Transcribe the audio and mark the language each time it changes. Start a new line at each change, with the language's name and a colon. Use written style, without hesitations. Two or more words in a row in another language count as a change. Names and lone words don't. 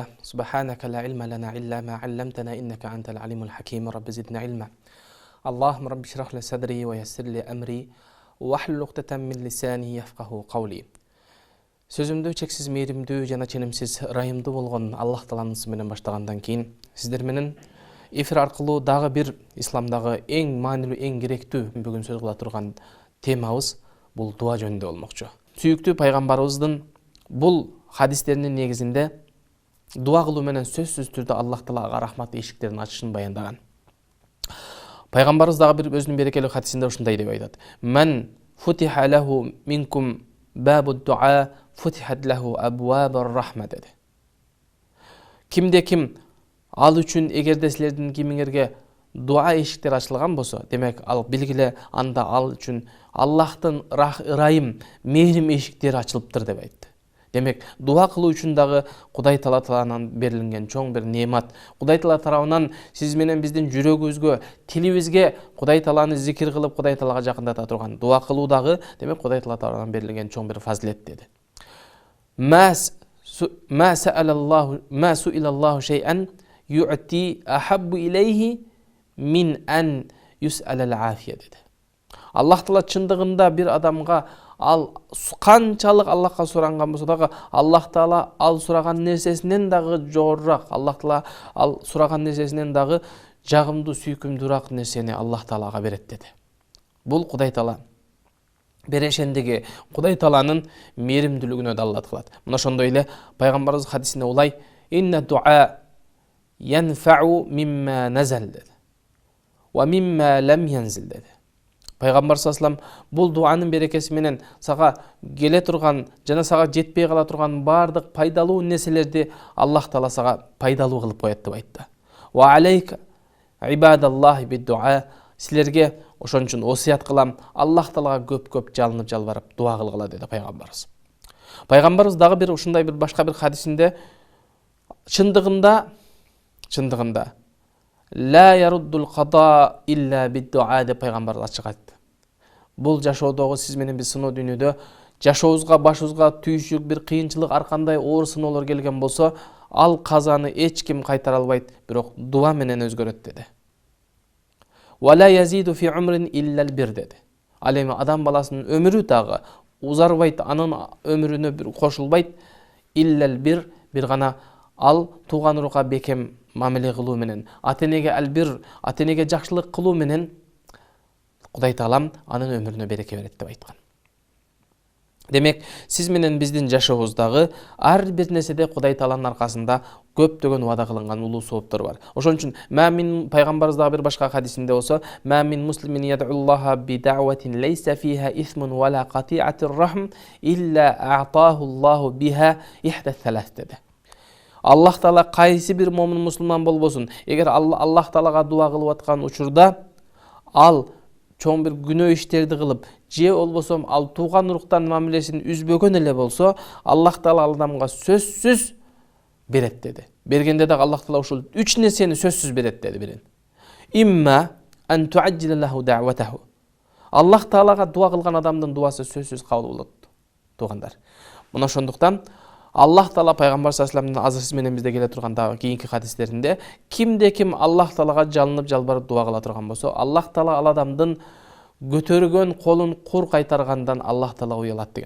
Arabic: سبحانك لا علم لنا إلا ما علمتنا إنك أنت العليم الحكيم. رب زدنا علما. اللهم رب اشرح لي صدري ويسر لي أمري واحلل عقدة من لساني يفقهوا قولي.
Kyrgyz: Сөзімді чексіз мейірімді жана ченемсіз райымды болгон Аллах Тааланын аты менен баштагандан кийин сиздер менен эфир аркылуу дагы бир исламдагы эң маанилүү, эң керектүү бүгүн сөз кыла турган темабыз бул дуа жөнүндө болмокчу. Сүйүктүү пайгамбарыбыздын бул хадистеринин негизинде дуа кылуу менен сөзсүз түрдө Аллах Таалага рахмат эшиктерин ачышын баяндаган. Пайгамбарыбыз дагы бир өзүнүн берекелүү хадисинде ушундай деп айтат:
Arabic: "من فتح له منكم باب الدعاء فتحت له أبواب الرحمة"
Kyrgyz: dedi. Кимде ким ал үчүн эгерде силердин кимиңерге дуа эшиктери ачылган болсо, демек ал билгиле анда ал үчүн Аллахтын ырайым, мээрим эшиктери ачылыптыр деп айтты. Демек, дуа кылуу үчүн дагы Кудай Таала тарабынан берилген чоң бир неемат. Кудай Таала тарабынан сиз менен биздин жүрөгүбүзгө, тилибизге Кудай Тааланы зикир кылып, Кудай Таалага жакындата турган дуа кылуу дагы, демек Кудай Таала тарабынан берилген чоң бир фазилет dedi.
Arabic: ما سئل الله شيئا يعطى أحب إليه من أن يسأل العافية dedi.
Kyrgyz: Аллах Таала чындыгында бир адамга ал канчалык Аллахка суранган болсо дагы Аллах Таала ал сураган нерсесинен дагы жогорураак, Аллах Таала ал сураган нерсесинен дагы жагымдуу, сүйкүмдүүрөөк нерсени Аллах Таалага берет dedi. Бул Кудай Таала берешендиги, Кудай Тааланын мээримдүүлүгүнө далилат кылат. Мына ошондой эле пайгамбарыбыз хадисинде улай:
Arabic: "إن الدعاء ينفع مما نزل" dedi. "ومما لم ينزل" dedi.
Kyrgyz: Пайгамбар
Arabic: صلى الله عليه وسلم
Kyrgyz: бул дуанын берекеси менен сага келе турган жана сага жетпей кала турган бардык пайдалуу нерселерди Аллах Таала сага пайдалуу кылып коет деп айтты.
Arabic: "وعليك عباد الله بالدعاء"
Kyrgyz: силерге ошон үчүн осуят кылам, Аллах Таалага көп-көп жалынып жалбарып дуа кылгыла dedi пайгамбарыбыз. Пайгамбарыбыз дагы бир ушундай бир башка бир хадисинде чындыгында
Arabic: لا يرد القضاء إلا بالدعاء
Kyrgyz: деп пайгамбар ачык айтты. Бул жашоодогу сиз менен биз сыноо дүйнөдө жашообузга, башыбызга түйшүк, бир кыйынчылык, ар кандай оор сыноолор келген болсо, ал казаны эч ким кайтара албайт, бирок дуа менен өзгөрөт dedi.
Arabic: "ولا يزيد في العمر إلا البر" dedi.
Kyrgyz: Ал эми адам баласынын өмүрү дагы узарбайт, анын өмүрүнө бир кошулбайт,
Arabic: إلا البر
Kyrgyz: гана ал тууган урукка бекем мамиле кылуу менен, ата-энеге албир, ата-энеге жакшылык кылуу менен Кудай Таалам анын өмүрүнө береке берет деп айткан. Демек, сиз менен биздин жашообуздагы ар бир нерседе Кудай Тааланын аркасында көптөгөн вада кылынган улуу сооптор бар. Ошон үчүн мамин пайгамбарыбыз дагы бир башка хадисинде болсо:
Arabic: "ما من مسلم يدعو الله بدعوة ليس فيها إثم ولا قطيعة رحم إلا أعطاه الله بها إحدى ثلاث"
Kyrgyz: dedi. Аллах Таала кайсы бир момун мусулман болбосун, эгер Аллах Таалага дуа кылып аткан учурда ал чоң бир күнөө иштерди кылып, же болбосо ал тууган уруктан мамилесин үзбөгөн эле болсо, Аллах Таала ал адамга сөзсүз берет dedi. Бергенде дагы Аллах Таала ушул 3 нерсени сөзсүз берет dedi бирин.
Arabic: إما أن تعجل له دعوته.
Kyrgyz: Аллах Таалага дуа кылган адамдын дуасы сөзсүз кабыл болот, туугандар. Мына ошондуктан Аллах Таала пайгамбар
Arabic: صلى الله عليه وسلم
Kyrgyz: азыр менен бизде келе турган дагы кийинки хадистеринде кимде ким Аллах Таалага жалынып жалбарып дуа кыла турган болсо, Аллах Таала ал адамдын көтөргөн колун кур кайтаргандан Аллах Таала уялат деген.